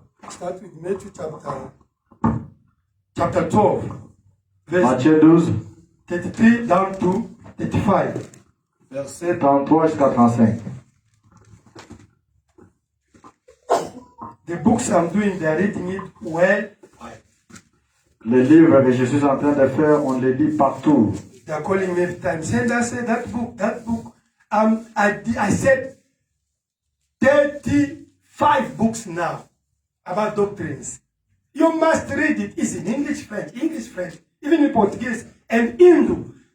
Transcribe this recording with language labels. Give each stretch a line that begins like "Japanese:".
English: Start with Matthew chapter 12.
French: Matthieu 12,
English: 33 down to 35.
French: verset 33 jusqu'à 35.
English: The books I'm doing, they're reading it well.
French: Les livres que je suis en train de faire, on les lit partout.
English: They're calling me every time. Say that book. I said 35 books now about doctrines. You must read it. It's in English, French, even in Portuguese and Hindu.